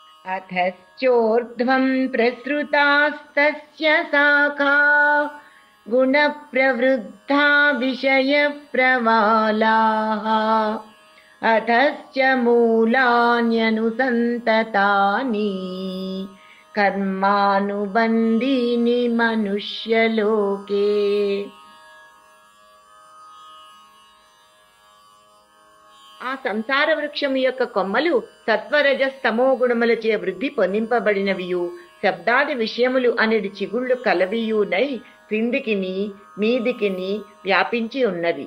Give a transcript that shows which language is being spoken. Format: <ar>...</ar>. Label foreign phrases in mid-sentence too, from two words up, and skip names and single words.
<sa>अथश्चोर्ध्वं प्रसृतास्तस्य शाखा गुणप्रवृद्धा विषयप्रवालाः अथश्च मूलान्यनुसन्ततानि कर्मानुबन्धीनि मनुष्यलोके।</sa> <te>ఆ సంసార వృక్షము యొక్క కొమ్మలు సత్వరజస్తమో గుణములచే వృద్ధి పొందింపబడినవియు శబ్దాది విషయములు అనేది చిగుళ్ళు కలవియునై క్రిందికిని మీదికిని వ్యాపించి ఉన్నవి.</te>